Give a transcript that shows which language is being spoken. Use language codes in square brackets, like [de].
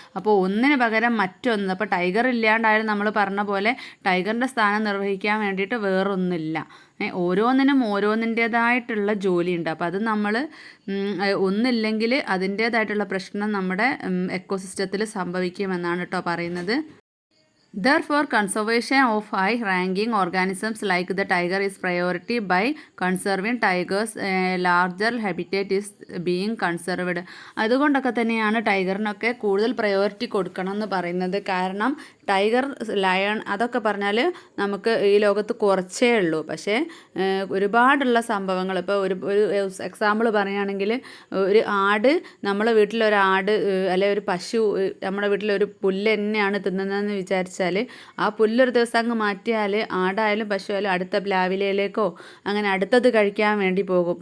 [ml] അപ്പോൾ ഒന്നിന് പകരം മറ്റൊന്ന്. അപ്പോൾ ടൈഗർ ഇല്ലാണ്ടായാലും നമ്മൾ പറഞ്ഞ പോലെ ടൈഗറിൻ്റെ സ്ഥാനം നിർവഹിക്കാൻ വേണ്ടിയിട്ട് വേറൊന്നുമില്ല. ഓരോന്നിനും ഓരോന്നിൻ്റേതായിട്ടുള്ള ജോലിയുണ്ട്. അപ്പോൾ അത് നമ്മൾ ഒന്നില്ലെങ്കിൽ അതിൻ്റേതായിട്ടുള്ള പ്രശ്നം നമ്മുടെ എക്കോസിസ്റ്റത്തിൽ സംഭവിക്കുമെന്നാണ് കേട്ടോ പറയുന്നത്. [en] Therefore, conservation of high-ranking organisms like the tiger is priority by conserving tigers. Larger habitat is being conserved. [ml] അതുകൊണ്ടൊക്കെ തന്നെയാണ് ടൈഗറിനൊക്കെ കൂടുതൽ പ്രയോറിറ്റി കൊടുക്കണം എന്ന് പറയുന്നത്. കാരണം ടൈഗർ, ലയൺ അതൊക്കെ പറഞ്ഞാൽ നമുക്ക് ഈ ലോകത്ത് കുറച്ചേ ഉള്ളൂ. പക്ഷേ ഒരുപാടുള്ള സംഭവങ്ങൾ ഇപ്പോൾ ഒരു എക്സാമ്പിൾ പറയുകയാണെങ്കിൽ ഒരു ആട്, നമ്മളെ വീട്ടിലൊരാട് അല്ലെ ഒരു പശു നമ്മുടെ വീട്ടിലൊരു പുല്ല് തന്നെയാണ് തിന്നുന്നതെന്ന് വിചാരിച്ചാൽ ആ പുല്ലൊരു ദിവസം അങ്ങ് മാറ്റിയാൽ ആടായാലും പശുവായാലും അടുത്ത പ്ലാവിലയിലേക്കോ അങ്ങനെ അടുത്തത് കഴിക്കാൻ വേണ്ടി പോകും.